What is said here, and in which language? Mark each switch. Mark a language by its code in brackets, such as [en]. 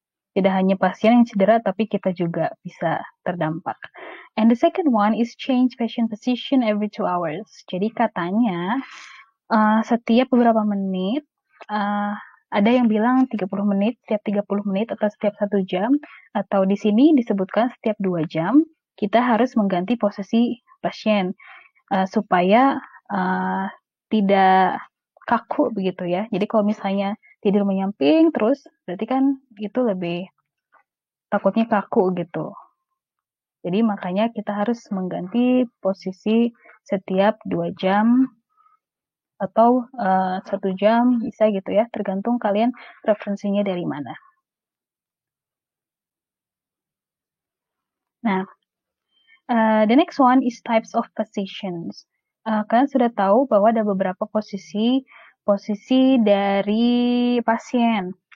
[id] Tidak hanya pasien yang cedera, tapi kita juga bisa terdampak. [en] And the second one is change patient position every 2 hours. [id] Jadi katanya setiap beberapa menit, ada yang bilang 30 menit, setiap 30 menit atau setiap 1 jam, atau di sini disebutkan setiap 2 jam, kita harus mengganti posisi pasien supaya tidak kaku begitu ya. Jadi kalau misalnya tidur menyamping terus, berarti kan itu lebih takutnya kaku gitu. Jadi makanya kita harus mengganti posisi setiap 2 jam atau 1 jam bisa gitu ya, tergantung kalian referensinya dari mana. [en] Nah, the next one is types of positions. [id] Kalian sudah tahu bahwa ada beberapa posisi dari pasien.